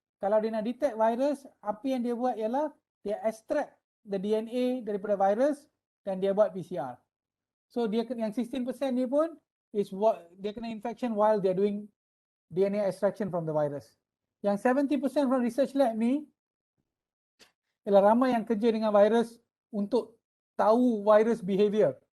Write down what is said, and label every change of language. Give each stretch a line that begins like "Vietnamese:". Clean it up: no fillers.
Malay: Kalau dia nak detect virus, apa yang dia buat ialah dia
English: extract the DNA
Malay: daripada virus dan dia buat PCR.
English: So
Malay: dia yang 16% ni pun
English: is what
Malay: dia kena
English: infection while they are doing DNA extraction from the virus.
Malay: Yang 70%
English: from research lab
Malay: ni ialah ramai yang kerja dengan virus untuk tahu virus behavior.